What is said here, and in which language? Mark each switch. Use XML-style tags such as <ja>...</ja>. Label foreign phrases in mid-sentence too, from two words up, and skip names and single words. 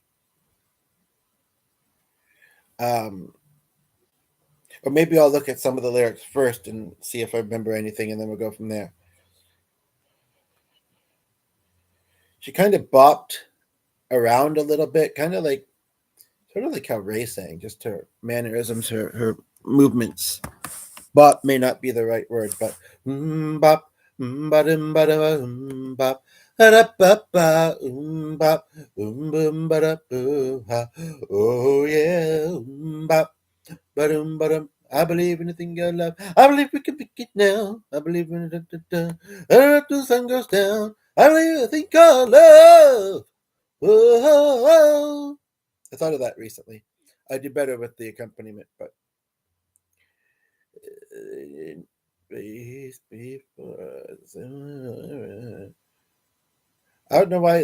<en>Um, or maybe I'll look at some of the lyrics first and see if I remember anything, and then we'll go from there. She kind of bopped around a little bit, kind of like sort of like how Ray sang, just her mannerisms, her movements. Bop may not be the right word, but bop, ba dum ba da bop, da ba ba bop, boom ba da boo ha. Oh yeah, bop, ba dum ba dum. I believe in the thing I love. I believe we can pick it now. I believe in it. The sun goes down. I believe I think I love. Oh. I thought of that recently. I do better with the accompaniment, but I don't know why.</en>